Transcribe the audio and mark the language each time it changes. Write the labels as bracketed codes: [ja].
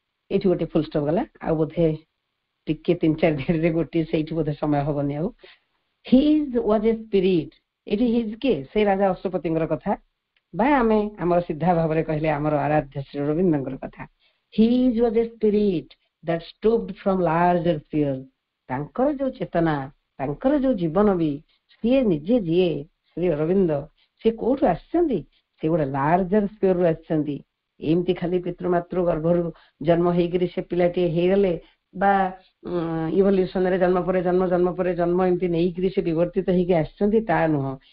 [or] ଏଇଠି ଗୋଟେ ଫୁଲ ଷ୍ଟପ୍ ଗଲା, ଆଉ ବୋଧେ ଟିକେ 3-4 ଦିନରେ ଗୋଟିଏ ସେଇଠି ବୋଧେ ସମୟ ହବନି ଆଉ। [en] His was a spirit. [or] ଏଠି ହିଜ୍ କିଏ? ସେଇ ରାଜା ଅଶ୍ୱପତିଙ୍କର କଥା, ବା ଆମେ ଆମର ସିଧା ଭାବରେ କହିଲେ ଆମର ଆରାଧ୍ୟ ଶ୍ରୀ ଅରବିନ୍ଦଙ୍କର କଥା। [en] His was a spirit that stooped from larger sphere. [or] ତାଙ୍କର ଯୋଉ ଚେତନା, ତାଙ୍କର ଯୋଉ ଜୀବନ ବି, ସିଏ ନିଜେ ଯିଏ ଶ୍ରୀ ଅରବିନ୍ଦ, ସେ କୋଉଠୁ ଆସିଛନ୍ତି? ସେ ଗୋଟେ ଲାର୍ଜର ସ୍ପିୟରରୁ ଆସିଛନ୍ତି। ଏମିତି ଖାଲି ପିତୃମାତୃ ଗର୍ଭରୁ ଜନ୍ମ ହେଇକିରି ସେ ପିଲାଟିଏ ହେଇଗଲେ ବା ଇଭଲ୍ୟୁସନରେ ଜନ୍ମ ପରେ ଜନ୍ମ ଜନ୍ମ ପରେ ଜନ୍ମ ଏମିତି ନେଇକିରି ସେ ବିବର୍ତ୍ତିତ ହେଇକି ଆସିଛନ୍ତି ତା ନୁହଁ।